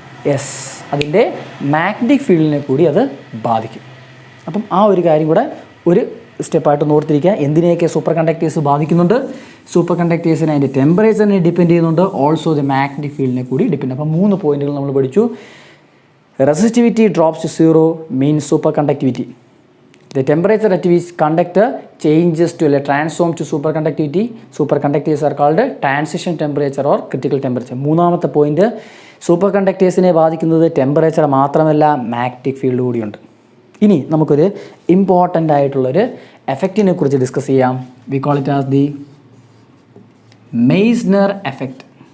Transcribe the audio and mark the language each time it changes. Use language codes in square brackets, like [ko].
[ml] Yes, അതിൻ്റെ magnetic ഫീൽഡിനെ കൂടി അത് ബാധിക്കും. അപ്പം ആ ഒരു കാര്യം കൂടെ ഒരു സ്റ്റെപ്പായിട്ട് ഓർത്തിരിക്കുക. എന്തിനെയൊക്കെ സൂപ്പർ കണ്ടക്ടേഴ്സ് ബാധിക്കുന്നുണ്ട്? സൂപ്പർ കണ്ടക്ടേഴ്സിനെ അതിൻ്റെ ടെമ്പറേച്ചറിനെ ഡിപ്പെൻഡ് ചെയ്യുന്നുണ്ട്, ഓൾസോ ദ മാഗ്നറ്റിക് ഫീൽഡിനെ കൂടി ഡിപ്പെൻഡ്. അപ്പം 3 പോയിന്റുകൾ നമ്മൾ പഠിച്ചു. [en] Resistivity drops to 0 means superconductivity. The temperature at which conductor changes to a transform to superconductivity. Superconductors are called transition temperature or critical temperature. [ml] മൂന്നാമത്തെ പോയിന്റ്, സൂപ്പർ കണ്ടക്ടേഴ്സിനെ ബാധിക്കുന്നത് temperature മാത്രമല്ല, magnetic field കൂടിയുണ്ട്. ഇനി നമുക്കൊരു ഇമ്പോർട്ടൻ്റ് ആയിട്ടുള്ളൊരു എഫക്റ്റിനെ കുറിച്ച് ഡിസ്കസ് ചെയ്യാം. [en] We call it as the Meissner effect.